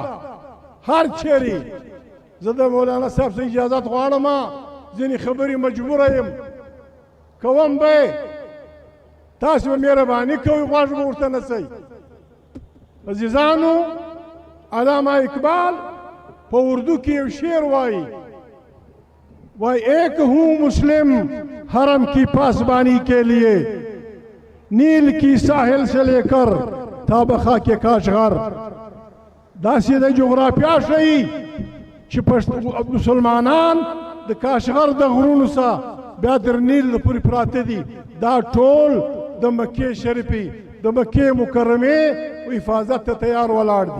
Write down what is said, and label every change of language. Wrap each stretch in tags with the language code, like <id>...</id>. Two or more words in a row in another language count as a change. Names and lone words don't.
<ps>هر چیرې زه د مولانا صاحب څخه اجازت غواړم، ځینې خبرې مجبوره یم کوم به. تاسو مهرباني کوئ، غوږ به ورته نسئ. عزیزانو، علامہ اقبال په اردو کې یو شعر وایي،</ps> <ur>ایک ہوں مسلم حرم کی پاسبانی کے لیے، نیل کی ساحل سے لے کر تا بخا کے کاشغر.</ur> <ps>داسې د جغرافیا ښیي چې مسلمانان د کاشغر د غرونو څخه بیا در نیل پورې پراته دي. دا ټول د مکې شریفې د مکې مکرمې حفاظت ته تیار ولاړ دي.</ps>